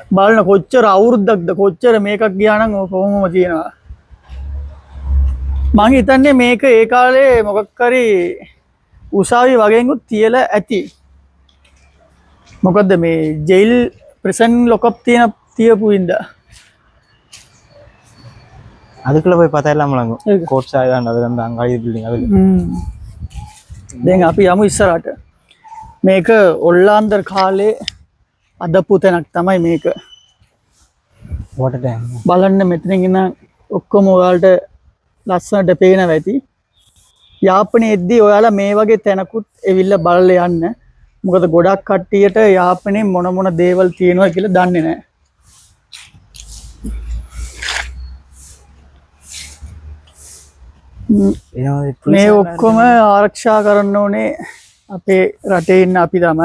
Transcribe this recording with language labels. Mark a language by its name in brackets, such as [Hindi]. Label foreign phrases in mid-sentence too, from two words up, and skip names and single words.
[Sinhala] බලන්න කොච්චර අවුරුද්දක්ද කොච්චර මේකක් ගියා නම් කොහොමම තියෙනවා. මං හිතන්නේ මේක ඒ කාලේ මොකක් හරි උසාවි වගේකුත් තියලා ඇති. මොකද්ද මේ [English] jail prison lockup [Sinhala] තියපු ඉඳා. [Tamil] அதுக்குள்ள போய் பார்த்தா எல்லாம் முழங்கும் கோட் சாய் தான் அதுல அந்த அங்காடி பில்டிங் அது [Sinhala] දැන් අපි යමු ඉස්සරහට. මේක ඔල්ලාන්දර් කාලේ අදපු තැනක් තමයි මේක. [English] water tank [Sinhala] බලන්න මෙතනින් ඉන්න ඔක්කොම ඔයාලට ලස්සනට පේනවා ඇති. යාපනයේ එද්දී ඔයාලා මේ වගේ තැනකුත් එවිල්ලා බලලා යන්න. මොකද ගොඩක් කට්ටියට යාපනයේ මොන මොන දේවල් තියෙනවා කියලා දන්නේ නැහැ. මේ ඔක්කොම ආරක්ෂා කරන්න ඕනේ අපේ රටේ ඉන්න අපි තමයි.